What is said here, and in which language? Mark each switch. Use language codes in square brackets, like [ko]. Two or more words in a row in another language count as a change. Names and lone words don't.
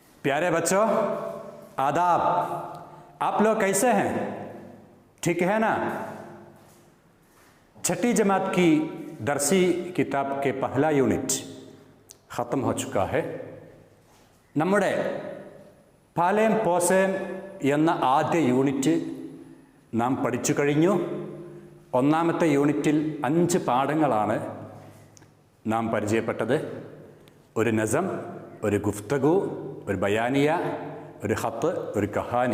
[ur] پیارے بچوں، آداب۔ آپ لوگ کیسے ہیں? ٹھیک ہے نا? چھٹی جماعت کی درسی کتاب کے پہلا یونٹ ختم ہو چکا ہے. [ml] നമ്മുടെ പാലേം പോസേം എന്ന ആദ്യ യൂണിറ്റ് നാം പഠിച്ചു കഴിഞ്ഞു. ഒന്നാമത്തെ യൂണിറ്റിൽ 5 പാഠങ്ങളാണ് നാം പരിചയപ്പെട്ടത്. ഒരു നസം, ഒരു ഗുഫ്തഗു, ഒരു ബയാനിയ, ഒരു ഖത്ത്, ഒരു കഹാനി.